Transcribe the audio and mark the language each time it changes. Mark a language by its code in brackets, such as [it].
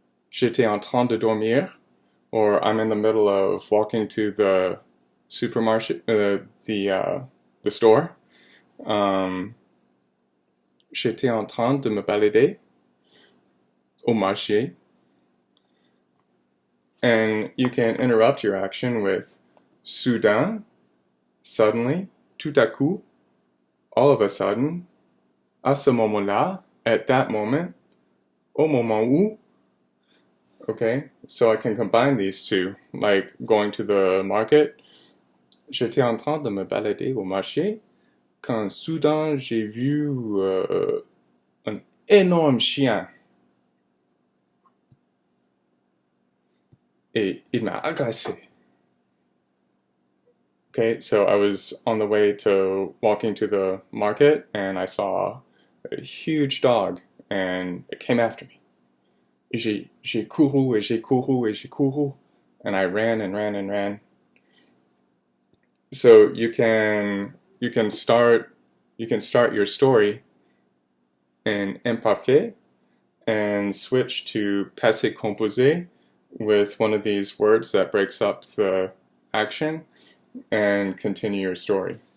[fr] J'étais en train de dormir. [en] Or I'm in the middle of walking to the supermarket, the store. [fr] J'étais en train de me balader au marché. [en] And you can interrupt your action with soudain, suddenly, [fr] tout à coup, [en] all of a sudden, [fr] à ce moment-là, [en] at that moment, [fr] au moment où. [en] Okay, so I can combine these two, like going to the market. [fr] J'étais en train de me balader au marché quand soudain j'ai vu un énorme chien. Et il m'a agressé. [en] Okay, so I was on the way to walking to the market and I saw a huge dog and it came after me. [fr] J'ai couru et j'ai couru et j'ai couru [en] and I ran and ran [fr] and ran. [en] So you can start your story in imparfait and switch to passé composé with one of these words that breaks up the action and continue your story.